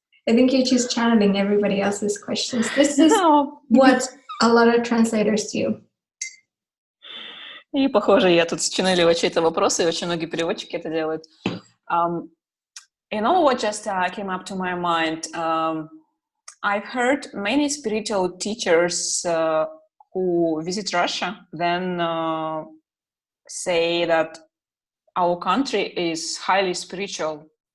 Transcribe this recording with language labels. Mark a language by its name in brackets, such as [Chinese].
[English] I think you're just channeling everybody else's questions. This is what a lot of translators do. [Russian] И, похоже, я тут счаннелила чей-то вопрос, и очень многие переводчики это делают. [English] You know what just came up to my mind? I've heard many spiritual teachers who visit Russia then say that our country is highly spiritual.